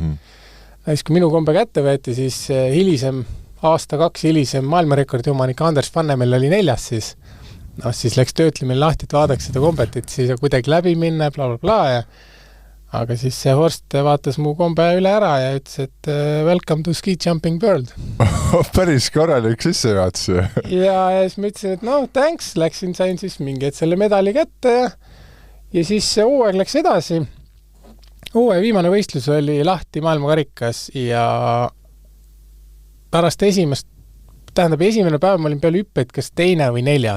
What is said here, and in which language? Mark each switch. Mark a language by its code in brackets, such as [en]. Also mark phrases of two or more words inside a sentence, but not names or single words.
[et] Siis kui minu kombe kätte võeti, siis aasta 2 hilisem maailmarekordi omanik Anders Vannemel oli 4 siis. Siis läks töötlemine lahti, et vaadaks seda kombet, et siis kuidagi läbi minna, bla. Aga siis see Horst vaatas mu kombe üle ära ja ütles, et [en] welcome to ski jumping world. [et] Päris korralik sissejuhatus. Ja siis ma ütlesin, et thanks, sain siis mingi selle medali kätte ja siis hooaeg läks edasi. Hooaeg viimane võistlus oli lahti maailmakarikas ja pärast esimene päev ma olin peal hüppeid kas teine või 4.